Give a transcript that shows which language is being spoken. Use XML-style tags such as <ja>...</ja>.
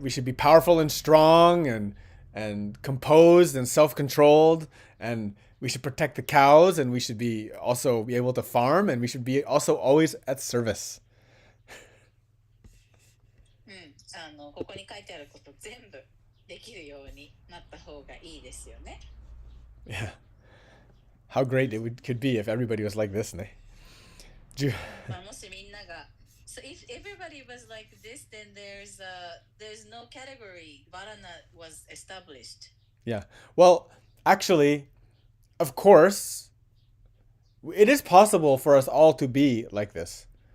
<en>We should be powerful and strong and composed and self-controlled, and we should protect the cows, and we should be also be able to farm, and we should be also always at service.</en> <ja>ここに書いてあること全部できるようになった方がいいですよね。</ja> <en>Yeah. How great could be if everybody was like this, ne?</en> <ja>もしみんなが</ja> <en>So if everybody was like this, then there's no category. Varana was established. Yeah. Well, actually, of course, it is possible for us all to be like this.</en>